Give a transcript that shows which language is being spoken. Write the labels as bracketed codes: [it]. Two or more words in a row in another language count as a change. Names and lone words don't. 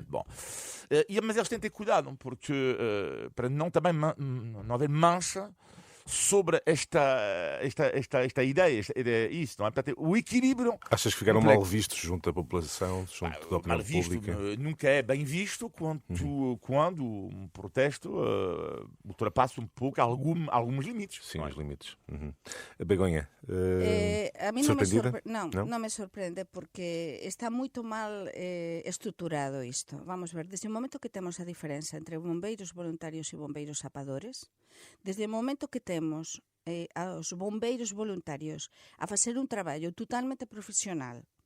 [pt] Bom, mas eles têm de ter cuidado, porque para não também não haver mancha sobre esta ideia, isso, não é? Portanto, o equilíbrio... Achas que ficaram mal vistos junto da população, junto da opinião pública? Nunca é bem visto quando um protesto ultrapassa um pouco alguns limites. Sim, os limites. A Begonha, [gl] a mí [pt] surpreendida? [gl] Non me sorprende porque está moito mal estruturado isto. Vamos ver, desde o momento que temos a diferenza entre bombeiros voluntarios e bombeiros sapadores, desde o momento que temos aos bombeiros voluntarios a facer un traballo totalmente profesional,